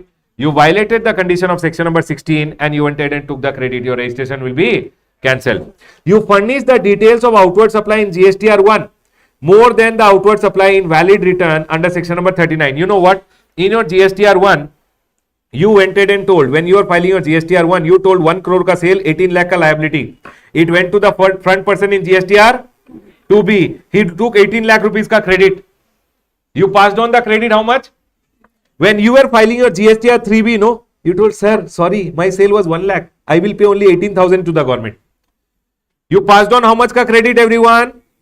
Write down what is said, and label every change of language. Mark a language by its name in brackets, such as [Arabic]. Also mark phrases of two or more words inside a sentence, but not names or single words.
[English] You violated the condition of section number 16 and you went ahead and took the credit. Your registration will be cancelled. You furnish the details of outward supply in GSTR 1 more than the outward supply in valid return under section number 39. You know what? In your GSTR 1, you went ahead and told, when you are filing your GSTR 1, you told 1 crore ka sale, 18 lakh ka liability. It went to the front person in GSTR 2B. He took 18 lakh rupees ka credit. You passed on the credit how much? When you were filing your GSTR 3B, no, you told, sir, sorry, my sale was 1 lakh. I will pay only 18,000 to the government. You passed on how much ka credit, everyone?